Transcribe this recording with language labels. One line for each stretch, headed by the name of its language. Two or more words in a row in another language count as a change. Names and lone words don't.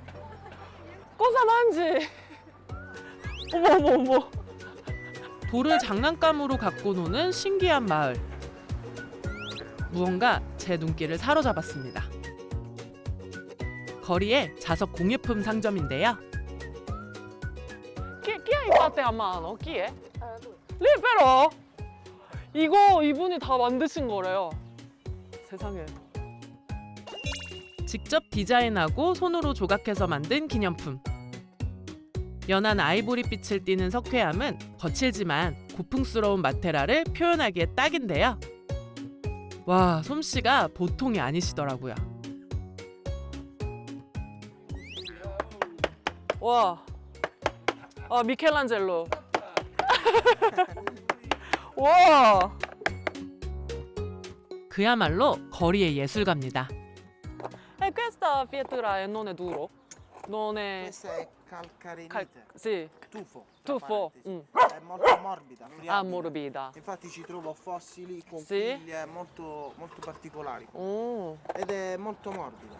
Korean: 꼬사만지. 어머 어머 어머. 돌을 장난감으로 갖고 노는 신기한 마을. 무언가 제 눈길을 사로잡았습니다. 거리에 자석 공예품 상점인데요.
Italian: Chi ha i fatti a mano? Chi è? Lì però!
Korean: 이거 이분이 다 만드신 거래요. 세상에. 직접 디자인하고 손으로 조각해서 만든 기념품. 연한 아이보리빛을 띠는 석회암은 거칠지만 고풍스러운 마테라를 표현하기에 딱인데요. 와, 솜씨가 보통이 아니시더라고요. 와, 아 미켈란젤로. 와, 그야말로 거리의 예술가입니다.
Italian: questa pietra non è duro? Non è... Questa è calcarenite. Sì. Tufo. Tufo. È molto morbida. friabile. Ah, morbida. Infatti ci trovo fossili con Sì? figlie molto particolari. Mm. Ed è molto morbida.